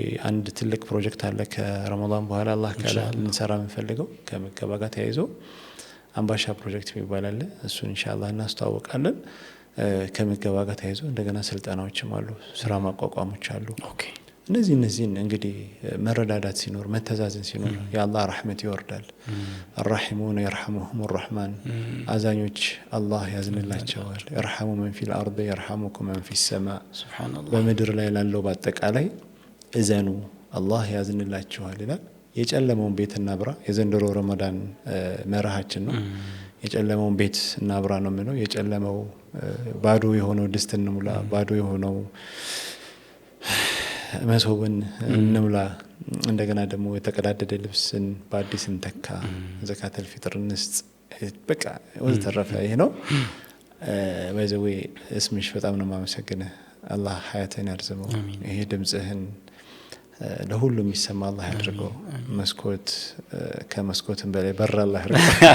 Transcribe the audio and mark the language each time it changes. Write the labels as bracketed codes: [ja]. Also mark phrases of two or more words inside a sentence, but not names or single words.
[am] አንድ ትልቅ ፕሮጀክት አለ ከረመዳን በኋላ አላህ ካለ ልንሰራ የምንፈልገው ከምገባ ጋር ተያይዞ አምባሻ ፕሮጀክት የሚባል አለ። እሱን [ar] إن شاء الله [am] እናስተዋውቃለን። ከምገባ ጋር ተያይዞ እንደገና ስልጠናዎችም አሉ፣ ስራ ማቋቋሞች አሉ። ኦኬ እነዚህን እንግዲህ መረዳዳት ሲኖር መተዛዘን ሲኖር የአላህ ረህመት ይወርዳል። [ar] الراحمون يرحمهم الرحمن [am] አዛኞች አላህ ያዝንላቸዋል። [ar] يرحم من في الارض يرحمكم من في السماء سبحان الله። [am] በምድር ላይ ላለው በአጠቃላይ እዘኑ አላህ ያዝንላቸዋል ይላል። የጨለመውን ቤት እናብራ የዘንድሮ ረመዳን መርሃችን ነው። የጨለመውን ቤት እናብራ ነው ምነው። የጨለመው ባዶ የሆነው ድስት እንሙላ፣ ባዶ የሆነው መሶብን እንሙላ። እንደገና ደግሞ የተቀዳደደ ልብስን በአዲስ እንተካ፣ [ar] زكاة الفطر [am] እንስጥ። በቃ ወዘተረፈ ይሄ ነው። ባይዘዌ እስምሽ በጣም ነው የማመሰግንህ። አላህ ሀያትን ያርዝመው። ይሄ ድምጽህን ለሁሉ የሚሰማ አላህ ያድርገው። መስኮት ከመስኮትም በላይ በር አላህ ያድርገው።